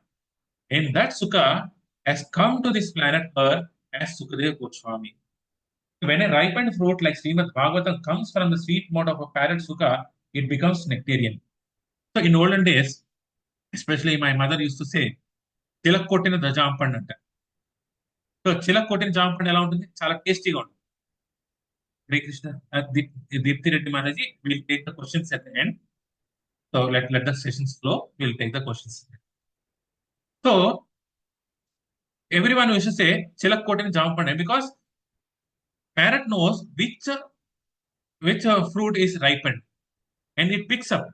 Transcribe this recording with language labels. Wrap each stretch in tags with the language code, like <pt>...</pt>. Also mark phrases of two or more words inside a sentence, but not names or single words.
<en>And that Sukha has come to this planet Earth as Sukadeva Goswami. When a ripened fruit like Srimad Bhagavatam comes from the sweet mouth of a parrot Sukha, it becomes nectarian. So in olden days, especially my mother used to say,</en> <te>చిలక్కొట్టిన జాంపండు అంట. సో చిలక్కొట్టిన జాంపండు ఎలా ఉంటుంది? చాలా టేస్టీగా ఉంటుంది.</te> <sa>Hare Krishna.</sa> <en>Deepthi Reddy Maharaji will take the questions at the end. So let the sessions flow. We'll take the questions. So everyone used to say</en> <te>చిలక్కొట్టిన జాంపండు</te> <en>because parrot knows which fruit is ripened and it picks up.</en>